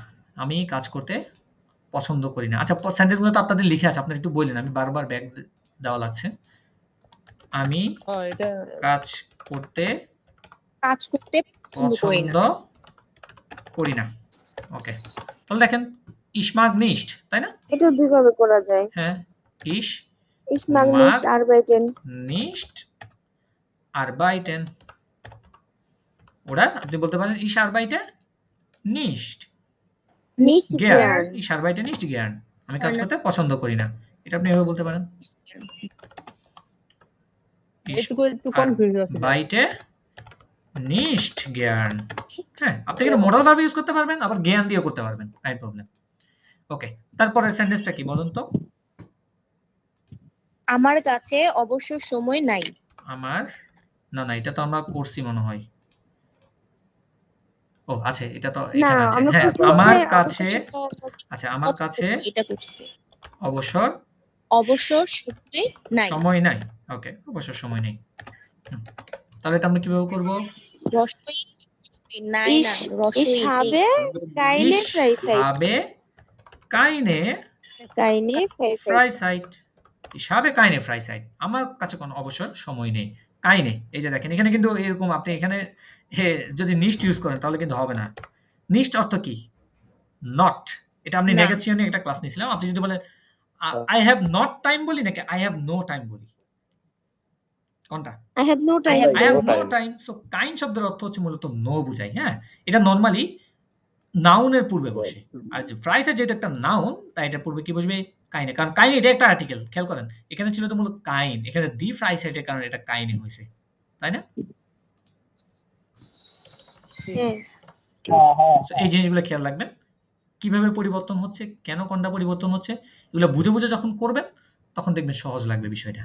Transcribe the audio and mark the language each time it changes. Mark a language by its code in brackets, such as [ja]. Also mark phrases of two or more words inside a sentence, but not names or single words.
[bn] আমি কাজ করতে পছন্দ করি না। আচ্ছা, সেন্টেন্সগুলো তো আপনাদের লিখে আছে, আপনারা একটু বললেন, আমি বারবার ব্যাক দেওয়া লাগছে। আমি এটা কাজ করতে পছন্দ করি না। ওকে, তাহলে দেখেন [de] ich mag nicht, [bn] তাই না? এটা দুইভাবে করা যায়। হ্যাঁ, [de] ich mag nicht arbeiten nicht arbeiten, oder [bn] আপনি বলতে পারেন [de] ich arbeite nicht gern, ich arbeite nicht gern, [bn] আমি কাজ করতে পছন্দ করি না, এটা আপনি এভাবে বলতে পারেন। একটু কনফিউজ আছে। [de] arbeite nicht gern, [bn] হ্যাঁ, আপনি কিন্তু মডাল ভার্ব ইউজ করতে পারবেন, আবার জ্ঞান দিয়েও করতে পারবেন, নাই প্রবলেম। ওকে, তারপরে সেন্টেন্সটা কি বলুন তো? আমার কাছে অবসর সময় নাই। আমার না, এটা তো আমরা করছি মনে হয়। ও আচ্ছা, এটা তো এখানে আছে। হ্যাঁ, আমার কাছে, আচ্ছা, আমার কাছে এটা করছি। অবসর সময় নাই। সময় নাই। ওকে, অবসর সময় নেই। তাহলে এটা আমরা কিভাবে করব? রসই নাই না, রসই [de] Ich habe keine Freizeit. habe keine Freizeit. Ich habe keine Freizeit. [bn] আমার কাছে কোনো অবসর সময় নেই। কাইনে, এই যে দেখেন এখানে কিন্তু এরকম, আপনি এখানে যদি নিস্ট ইউজ করেন তাহলে কিন্তু হবে না। নিস্ট অর্থ কি? নট। এটা আপনি নেগেশনে একটা ক্লাস নিয়েছিলাম। আপনি যদি বলেন [en] I have not time [bn] বলি নাকি [en] I have no time [bn] বলি, কোনটা? [en] I have no time. I have no time. [bn] So কাইন শব্দের অর্থ হচ্ছে মূলত নো বুঝায়। হ্যাঁ, এটা নরমালি নাউনের পূর্বে বসে। আর যে ফ্রাইসাইড যেটা একটা নাউন, তাই এটা পূর্বে কি বসবে? কাইনে। কারণ কাইন এটা একটা আর্টিকেল, খেয়াল করেন এখানে ছিল তো মূলত কাইন, এখানে দি ফ্রাইসাইডের কারণে এটা কাইনে হয়েছে, তাই না? এই জিনিসগুলো খেয়াল রাখবেন, কিভাবে পরিবর্তন হচ্ছে, কেন কোনটা পরিবর্তন হচ্ছে, এগুলো বুঝে বুঝে যখন করবেন তখন দেখবেন সহজ লাগবে বিষয়টা।